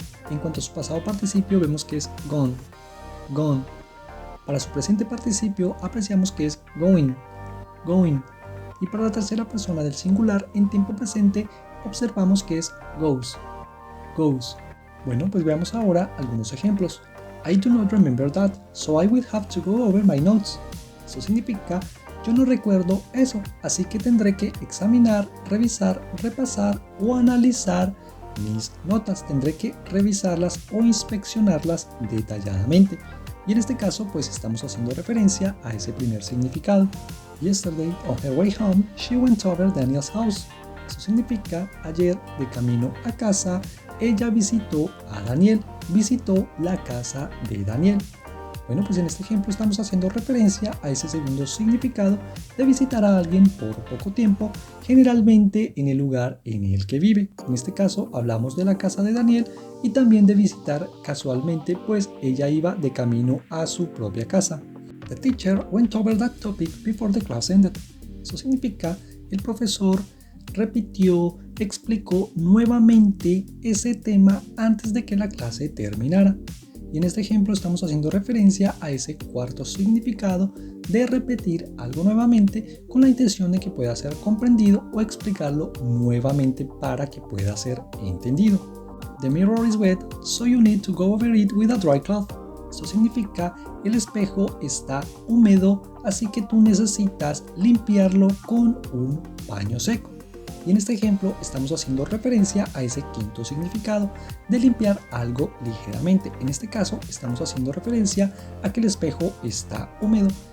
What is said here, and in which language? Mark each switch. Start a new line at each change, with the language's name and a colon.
Spanish: En cuanto a su pasado participio, vemos que es gone. Para su presente participio, apreciamos que es going. Y para la tercera persona del singular en tiempo presente, observamos que es goes. Bueno, pues veamos ahora algunos ejemplos.
English: I do not remember that, so I will have to go over my notes.
Spanish: Eso significa yo no recuerdo eso, así que tendré que examinar, revisar, repasar o analizar mis notas. Tendré que revisarlas o inspeccionarlas detalladamente. Y en este caso, pues estamos haciendo referencia a ese primer significado.
English: Yesterday, on her way home, she went over Daniel's house.
Spanish: Eso significa ayer, de camino a casa, ella visitó a Daniel, visitó la casa de Daniel. Bueno, pues en este ejemplo estamos haciendo referencia a ese segundo significado de visitar a alguien por poco tiempo, generalmente en el lugar en el que vive. En este caso hablamos de la casa de Daniel y también de visitar casualmente, pues ella iba de camino a su propia casa.
English: The teacher went over that topic before the class ended.
Spanish: Eso significa el profesor repitió, explicó nuevamente ese tema antes de que la clase terminara. Y en este ejemplo estamos haciendo referencia a ese cuarto significado de repetir algo nuevamente con la intención de que pueda ser comprendido o explicarlo nuevamente para que pueda ser entendido.
English: The mirror is wet, so you need to go over it with a dry cloth.
Spanish: Esto significa el espejo está húmedo, así que tú necesitas limpiarlo con un paño seco. Y en este ejemplo estamos haciendo referencia a ese quinto significado de limpiar algo ligeramente. En este caso estamos haciendo referencia a que el espejo está húmedo.